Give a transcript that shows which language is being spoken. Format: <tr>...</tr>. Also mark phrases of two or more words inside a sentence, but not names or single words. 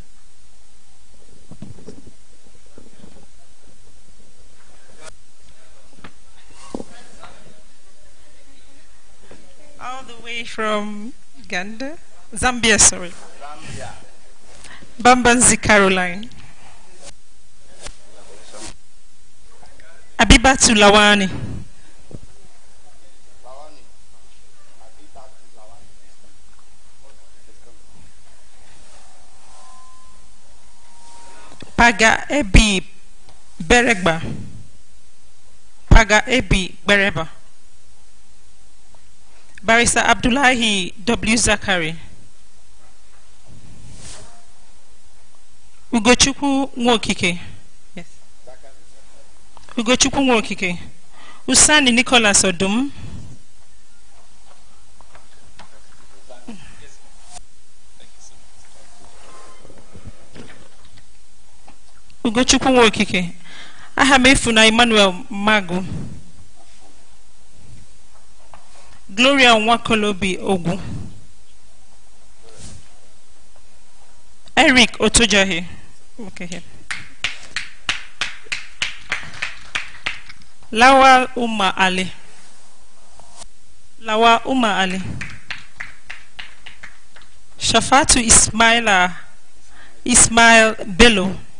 <en>All the way from Zambia, sorry. Bambanzi Caroline. Abibatu Lawani. Paga Ebi Beregba. Paga Ebi Bereba. Barrister Abdullahi W. Zakari. Ugochukwu Nwokike. Yes. Ugochukwu Nwokike. Usani Nicholas Odum. Ugochukwu Nwokike. Ahamefuna Emmanuel Magu. Gloria Nwakolobi Ogu. Eric Otojahi. Okay, here. Lawal Umar Ali. Lawal Umar Ali. Shafatu Ismail Bello.</en>